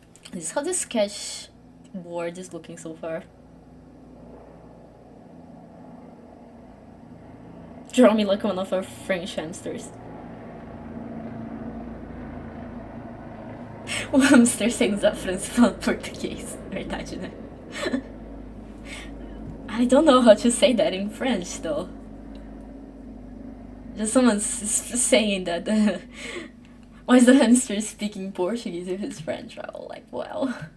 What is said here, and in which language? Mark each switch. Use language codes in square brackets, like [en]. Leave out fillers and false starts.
[en] This is how the sketch board is looking so far. Draw me like one of our French hamsters. [pt] O hamster sem usar francês fala português. Verdade, né? [en] I don't know how to say that in French, though. Just someone's saying that. Why is the hamster speaking Portuguese if it's French? Oh, like, wow.